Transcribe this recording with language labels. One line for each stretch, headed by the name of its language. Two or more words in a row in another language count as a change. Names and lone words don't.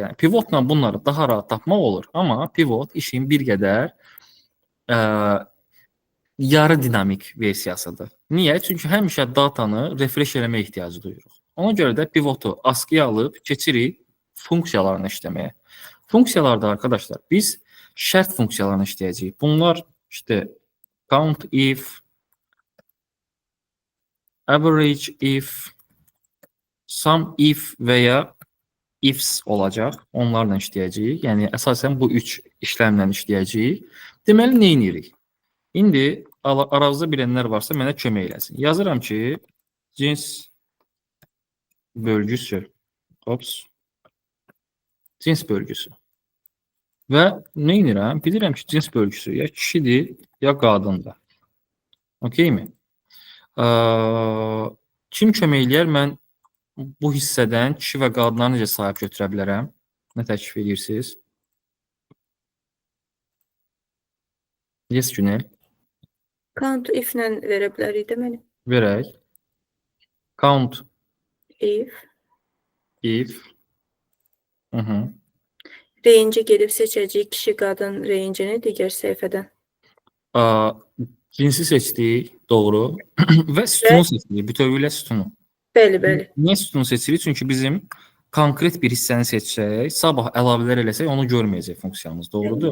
Azerbaijani: Yəni pivotla bunları daha rahat tapmaq olur, amma pivot işin bir qədər yarı dinamik versiyasıdır. Niyə? Çünki həmişə datanı refresh eləməyə ehtiyacı duyuruq. Ona görə də pivotu askıya alıb keçirik funksiyalarını işləməyə. Funksiyalarda arkadaşlar biz şərt funksiyalarını işləyəcəyik. Bunlar işte
English: count if, average if, sum if
Azerbaijani: və ya
English: ifs olacaq.
Azerbaijani: Onlarla işləyəcəyik. Yəni əsasən bu üç işləmlə işləyəcəyik. Deməli nə edirik? İndi aranızda bilənlər varsa mənə kömək eləsin. Yazıram ki, cins bölgüsü. Cins bölgüsü. Və nə edirəm? Bilirəm ki, cins bölgüsü ya kişidir, ya qadındır. Okeymi? Kim kömək eləyər? Mən bu hissədən kişi və qadınları necə sahib götürə bilərəm? Nə təklif edirsiniz? Yes, Günel.
English: Count if-lə
Azerbaijani: verə bilərik deməli. Verək. Count If. Range gedib seçəcəyik kişi, qadın range-ni digər səhifədən. Cinsi seçdik, doğru. Və sütunu seçdik, bütövlüklə sütunu. Bəli, bəli. Niyə sütunu seçirik? Çünki bizim konkret bir hissəni seçsək, sabah əlavələr eləsək onu görməyəcək funksiyamız, doğrudur?